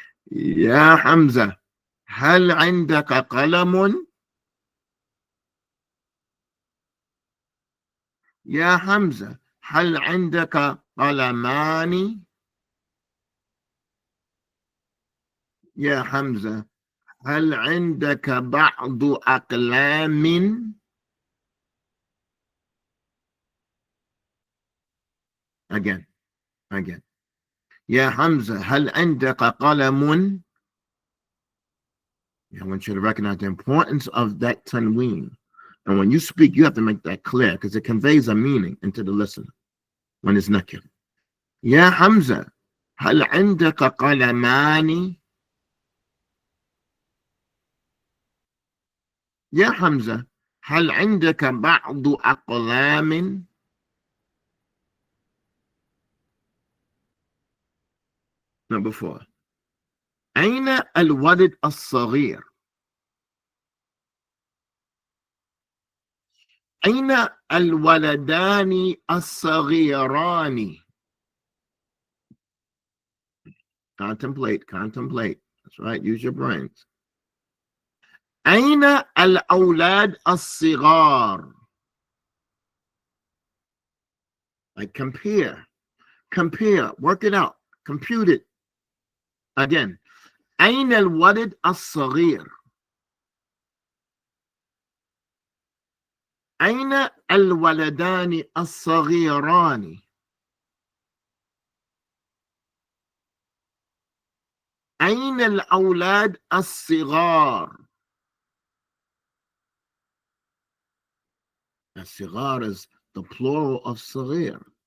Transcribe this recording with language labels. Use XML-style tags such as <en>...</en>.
<ar>Ya Hamza, هل عندك قلم؟ يا حمزة هل عندك قلمان؟ يا حمزة هل عندك بعض أقلام؟</ar> <en>Again.</en> <ar>يا حمزة هل عندك قلم؟</ar> <en>I want you to recognize the importance of that tanween. And when you speak, you have to make that clear because it conveys a meaning into the listener when it's nakir.</en> <ar>يا حمزة هل عندك قلمان؟ يا حمزة هل عندك بعض أقلام؟</ar> <en>Number 4.</en> <ar>أين الولد الصغير؟ أين الولدان الصغيران؟</ar> <en>Contemplate. That's right. Use your brains.</en> <ar>أين الأولاد الصغار؟</ar> <en>Like compare, work it out, compute it.</en> <ar>Again, أين الولد الصغير؟ أين الولدان الصغيران؟ أين الأولاد الصغار؟ الصغار</ar> <en>is the plural of</en> <ar>صغير.</ar>